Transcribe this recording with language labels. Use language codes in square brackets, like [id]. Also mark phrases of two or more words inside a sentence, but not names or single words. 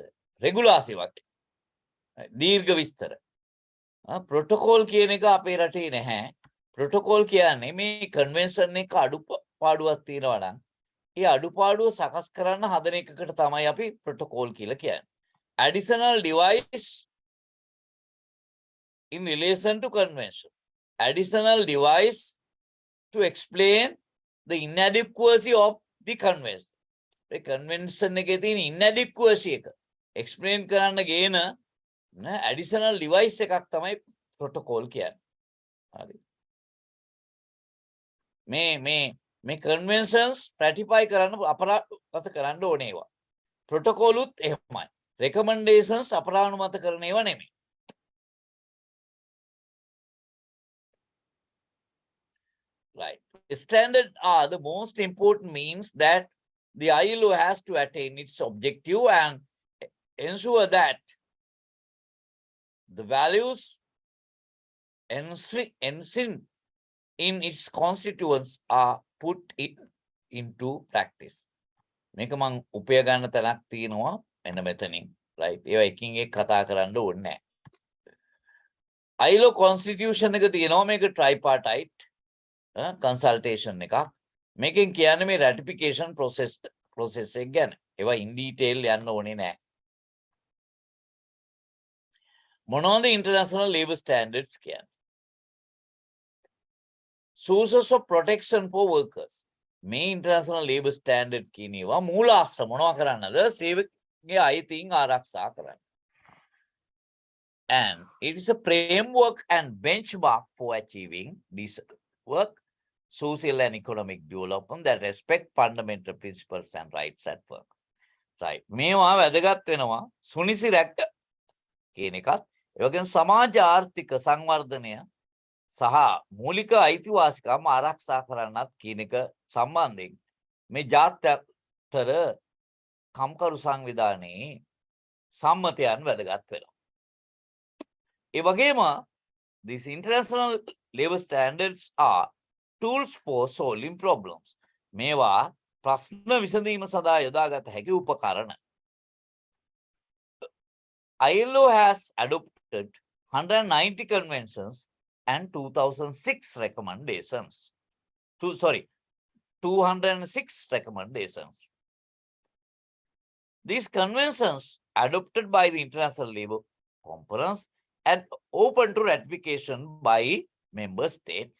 [si] රෙගුලාසි වගේ. දීර්ඝ විස්තර. ප්‍රොටෝකෝල් කියන එක අපේ රටේ නැහැ. ප්‍රොටෝකෝල් කියන්නේ මේ කන්වෙන්ෂන් එක අඩුපාඩුවක් තියෙනවා නම් ඒ අඩුපාඩුව සකස් කරන්න හදන එකකට තමයි අපි ප්‍රොටෝකෝල් කියලා කියන්නේ. [en] Additional device in relation to convention. Additional device to explain the inadequacy of the convention. [si] ඒ convention එකේ තියෙන inadequacy එක explain කරන්න ගේන [en] additional device [si] එකක් තමයි protocol කියන්නේ. හරි. මේ [en] conventions ratify [si] කරන්න අපරාධ කරන්න ඕනේ ඒවා. protocol උත් එහෙමයි. recommendations අපරාධ කරන ඒවා නෙමෙයි. [en] Right. Standard are the most important means that the ILO has to attain its objective and ensure that the values enshrined in its constituents are put into practice. [si] මේක මම උපය ගන්න තැනක් තියෙනවා එන්න මෙතනින්. right. ඒවා එකින් එක කතා කරන්න ඕනේ නැහැ. [en] ILO constitution [si] එක තියෙනවා මේක [en] tripartite consultation [si] එකක්. මේකෙන් කියන්නේ මේ [en] ratification process [si] එක ගැන. ඒවා [en] in detail [si] යන්න ඕනේ නැහැ. මොනවද [en] international labor standards [si] කියන්නේ? [en] Sources of protection for workers. [si] මේ [en] international labor standard [si] කියන ඒවා මූලාශ්‍ර මොනවා කරන්නද? සේවකගේ අයිතීන් ආරක්ෂා කරන්න. [en] And it is a framework and benchmark for achieving decent work, social and economic development that respect fundamental principles and rights at work. Right. [si] මේවා වැදගත් වෙනවා සුනිසි රැක්ට කියන එකත් ඒ වගේම සමාජ ආර්ථික සංවර්ධනය සහ මූලික අයිතිවාසිකම් ආරක්ෂා කරන්නත් කියන එක සම්බන්ධයෙන් මේ ජාත්‍යන්තර කම්කරු සංවිධානයේ සම්මතයන් වැදගත් වෙනවා. ඒ වගේම [en] these international labor standards are tools for solving problems. [si] මේවා ප්‍රශ්න විසඳීම සඳහා යොදාගත හැකි උපකරණ. [en] ILO has adopted 190 conventions and 2006 recommendations. 206 recommendations. These conventions adopted by the International Labour Conference and open to ratification by member states.